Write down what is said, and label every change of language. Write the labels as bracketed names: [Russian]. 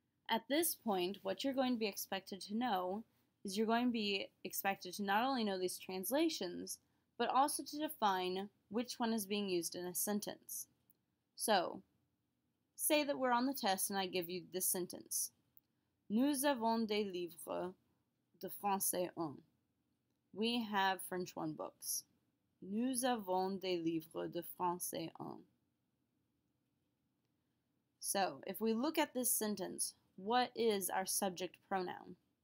[English] At this point, what you're going to be expected to know is you're going to be expected to not only know these translations, but also to define which one is being used in a sentence. So, say that we're on the test and I give you this sentence. [French] Nous avons des livres de français 1. [English] We have French 1 books. [French] Nous avons des livres de français 1. [English] So, if we look at this sentence, what is our subject pronoun?